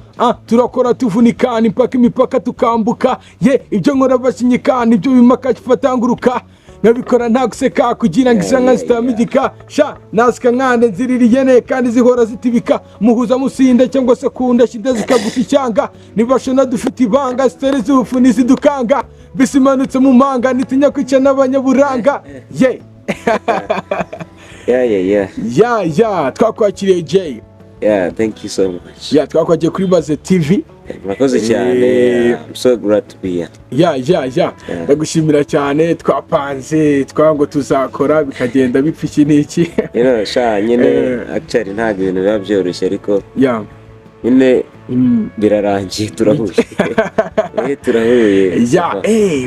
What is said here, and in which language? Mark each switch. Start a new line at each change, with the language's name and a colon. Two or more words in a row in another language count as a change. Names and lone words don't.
Kinyarwanda: turakora tuvunika impaka imipaka tukambuka ibyo nkora bashinyika ibyo bimaka kifatanguruka nabikora nta guseka kugira ngo isanga zitamidika nasika nkande nziririye kandi zihora zitibika muhuza musinde cyangwa se kunda shida zikaguta icyanga nibashona dufite ibanga stere z'ubufu nizidukanga bisimanutse mu manga nitinya kwica n'abanyaburanga twakwakiriye Jay.
English: Thank you so much.
Kinyarwanda: Twakwagiye kuri Baze TV. Murakoze cyane.
English: I'm so glad to be here.
Kinyarwanda: Ndagushimira cyane twapanze twango tuzakora bikagenda bipfa iki niki. Nyine actually nta bintu biba byoroshye ariko nyine birarangiye turahuye. Turahuye.